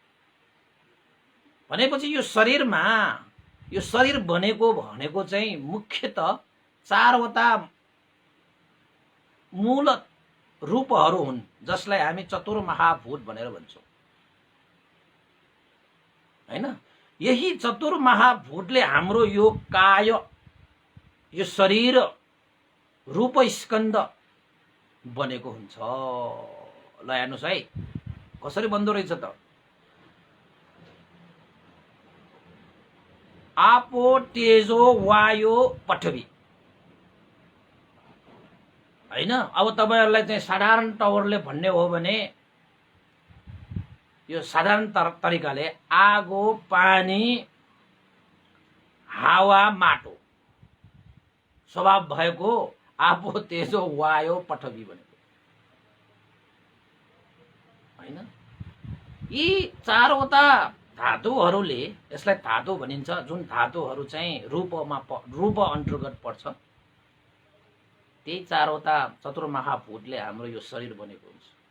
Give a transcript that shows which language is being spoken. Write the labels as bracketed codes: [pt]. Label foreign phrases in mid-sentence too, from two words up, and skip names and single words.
[ne] भनेपछि यो शरीरमा यो शरीर बनेको भनेको चाहिँ मुख्यतः 4 वटा मूल रूपहरू हुन्, जसलाई हामी चतुर्महाभूत भनेर भन्छौं, हैन? यही चतुर्महाभूतले हाम्रो यो काय, यो शरीर रूप स्कन्द बनेको हुन्छ। ल हेर्नुस् है कसरी बन्दो रहेछ त। [pi] आपो तेजो वायु पृथ्वी, [ne] हैन? अब तपाईहरुलाई चाहिँ साधारण तवरले भन्ने हो भने यो साधारण तरिकाले आगो, पानी, हावा, माटो स्वभाव भएको [pi] आपो तेजो वायु पृथ्वी [ne] भनेको, हैन? यी चारवटा धातुहरूले, यसलाई धातु भनिन्छ, जुन धातुहरू चाहिँ रूप अन्तर्गत पर्छ, त्यही चारवटा चतुर्महाभूतले हाम्रो यो शरीर बनेको हुन्छ।